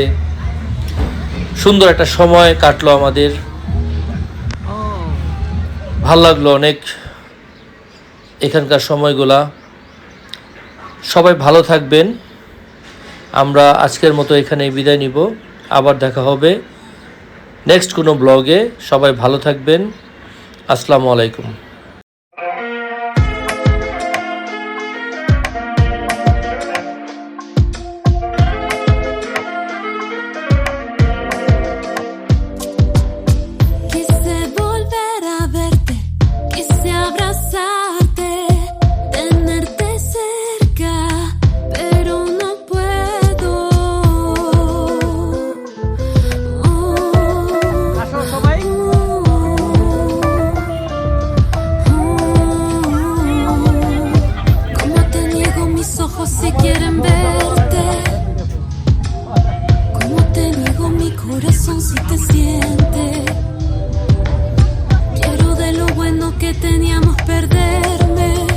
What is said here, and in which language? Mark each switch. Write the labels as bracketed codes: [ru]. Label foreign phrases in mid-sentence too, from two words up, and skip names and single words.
[bn] সুন্দর একটা সময় কাটলো আমাদের, ভাল লাগলো অনেক এখানকার সময়গুলা। সবাই ভালো থাকবেন। আমরা আজকের মতো এখানেই বিদায় নিব। আবার দেখা হবে নেক্সট কোনো ব্লগে। সবাই ভালো থাকবেন। [ar] السلام عليكم. [es] Quise volver a verte, quise abrazarte, tenerte cerca, pero no puedo. [bn] আসো সবাই। [es] Como te niego mis ojos si quieren verte. Como te niego mi corazón si te siente. Quiero de lo bueno que teníamos perderme.